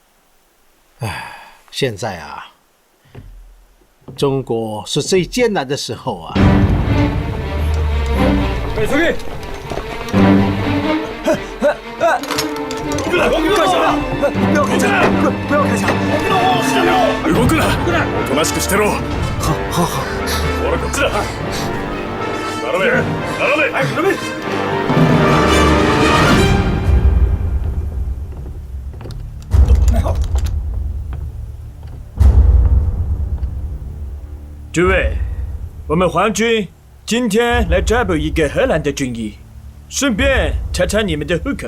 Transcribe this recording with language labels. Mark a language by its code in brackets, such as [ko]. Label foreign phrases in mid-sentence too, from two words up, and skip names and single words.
[zh] 现在啊，中国是最艰难的时候啊。哎，司令！干什么？不要开枪！不要开枪！ [ja] 動くな！おとなしくしてろ。 [zh] 好。 [ja] ほらこっちだ。並べ！並べ！ [zh] 诸位，我们皇军今天来抓捕一个荷兰的军医，顺便查查你们的户口。